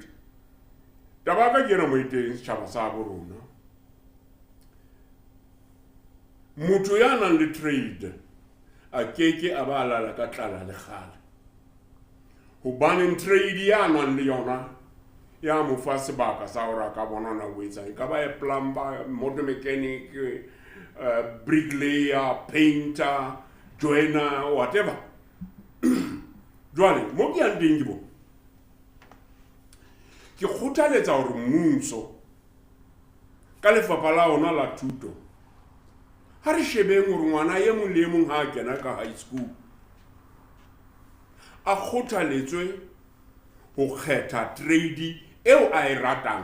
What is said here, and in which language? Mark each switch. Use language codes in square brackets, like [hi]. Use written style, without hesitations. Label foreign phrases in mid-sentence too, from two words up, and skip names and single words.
[st] Taba ka ke ena moo teng setjhaba sa bo rona. Motho ya nang le trade a keke a ba lala ka tlala le kgale. Hobane trade ya nang le yona ya mo fa sebaka sa hore a ka bona na o etsa. E ka ba e [en] plumber, motor mechanic, bricklayer, painter, joiner, whatever. [st] Jwale mo ke yang teng ke bo ke kgothaletsa hore mmuso ka lefapha la ona la thuto ha re shebeng hore ngwana ye mong le mong ha kena ka [en] high school [st] a kgothaletswe ho kgetha trade eo a e ratang.